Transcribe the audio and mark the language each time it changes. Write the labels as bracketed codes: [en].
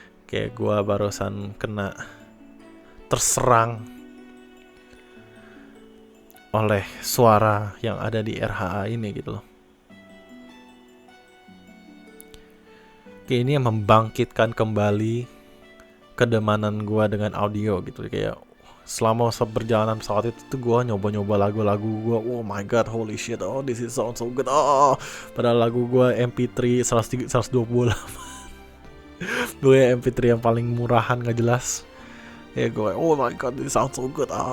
[id] Kayak gue barusan kena terserang oleh suara yang ada di RHA ini gitu loh. Kayak ini yang membangkitkan kembali kedemanan gue dengan audio gitu. Kayak selama perjalanan pesawat itu tuh gue nyoba-nyoba lagu-lagu gue. [en] Oh my god, holy shit, oh this is sound so good. [id] Oh, padahal lagu gue MP3 128. Gue MP3 yang paling murahan gak jelas. Ya gue, [en] oh my god, this sound so good.